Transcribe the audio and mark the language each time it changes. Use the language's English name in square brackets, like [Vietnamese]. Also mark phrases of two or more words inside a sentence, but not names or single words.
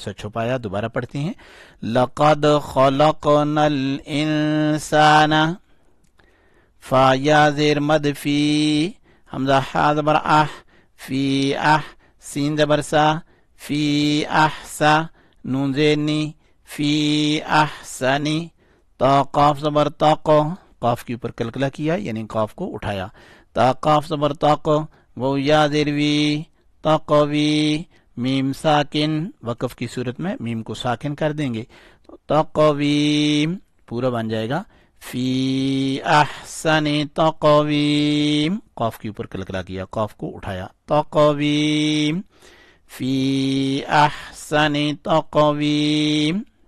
[Urdu] سا چھپایا، دوبارہ پڑھتے ہیں، [Arabic] لقد خلقنا الانسان، [Urdu] فا یا زیر مد فی، حمزہ حا زبر اح، فی اح، سین زبر سا، فی احسا، نون زیر نی، فی احسنی، تا قاف زبر تاق، قاف کے اوپر کلکلا کیا یعنی قاف کو اٹھایا، تا قاف زبر تاق، وہ یا زیر وی، تقوی، میم ساکن، وقف کی صورت میں میم کو ساکن کر دیں گے تو تقویم پورا بن جائے گا [Arabic] فی احسن تقویم، [Urdu] قاف کے اوپر کلکلا کیا، قاف کو اٹھایا، [Arabic] تقویم فی احسن تقویم.